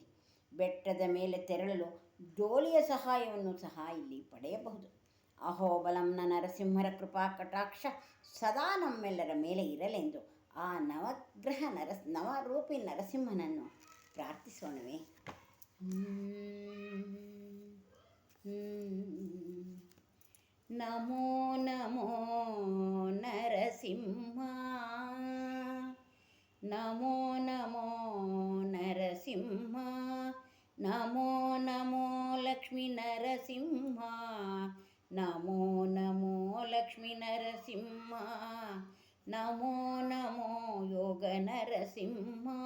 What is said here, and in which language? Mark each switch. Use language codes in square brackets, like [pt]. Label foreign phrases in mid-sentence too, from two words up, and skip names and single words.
[kn] ಬೆಟ್ಟದ ಮೇಲೆ ತೆರಳಲು ಡೋಲಿಯ ಸಹಾಯವನ್ನು ಸಹ ಇಲ್ಲಿ ಪಡೆಯಬಹುದು. ಅಹೋಬಲಂನ ನರಸಿಂಹರ ಕೃಪಾ ಕಟಾಕ್ಷ ಸದಾ ನಮ್ಮೆಲ್ಲರ ಮೇಲೆ ಇರಲೆಂದು ಆ ನವರೂಪಿ ನರಸಿಂಹನನ್ನು ಪ್ರಾರ್ಥಿಸೋಣವೇ. [sa] ನಮೋ ನಮೋ ನರಸಿಂಹ, ನಮೋ ನಮೋ ನರಸಿಂಹ, ನಮೋ ನಮೋ ಲಕ್ಷ್ಮೀ ನರಸಿಂಹ, ನಮೋ ನಮೋ ಲಕ್ಷ್ಮೀ ನರಸಿಂಹ, ನಮೋ ನಮೋ ಯೋಗ ನರಸಿಂಹ,